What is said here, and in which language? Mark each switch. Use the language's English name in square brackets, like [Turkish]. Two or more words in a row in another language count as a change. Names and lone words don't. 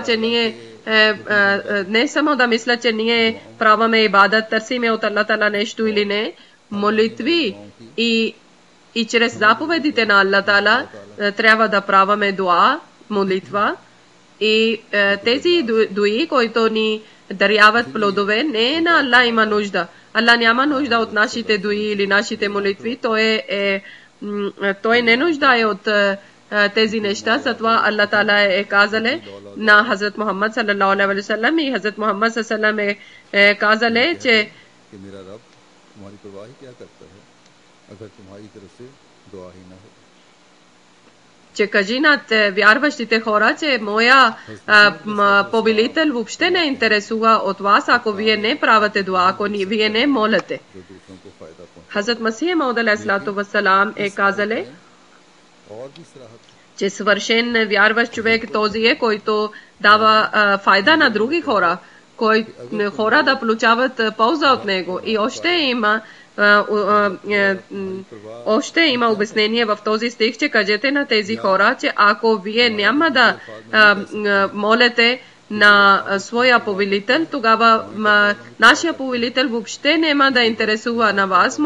[Bulgarian] че ние не само да мисля, че ние правиме ибадат, търсиме от Аллах Таала нещо или не, молитви и чрез заповедите на Аллах Таала трябва да правиме дуа, молитва и тези дуи, които ни даряват плодове, не на Аллах има нужда. Аллах няма нужда от нашите дуи или нашите молитви, той не нуждае от тези неща. Затова Аллах Таала е казале на Хазрат Мухаммад [Arabic] صلى الله عليه و سلم [Bulgarian] и Хазрат Мухаммад [Arabic] صلى الله عليه و سلم [Bulgarian] е казале, че кажи над вярващите хора, че моя повелител въобще не интересува от вас, ако вие не правите дуа, ако вие не молите. Хазрат Масих Мауд [Arabic] عليه الصلاة و السلام [Bulgarian] е казале, че свършен вярващ човек този е, който дава файда на други хора, хора да получават полза от него. И още има обяснение в този стих, че кажете на тези хора, че ако вие няма да молите на своя повелител, тогава нашия повелител въобще няма да интересува на вас.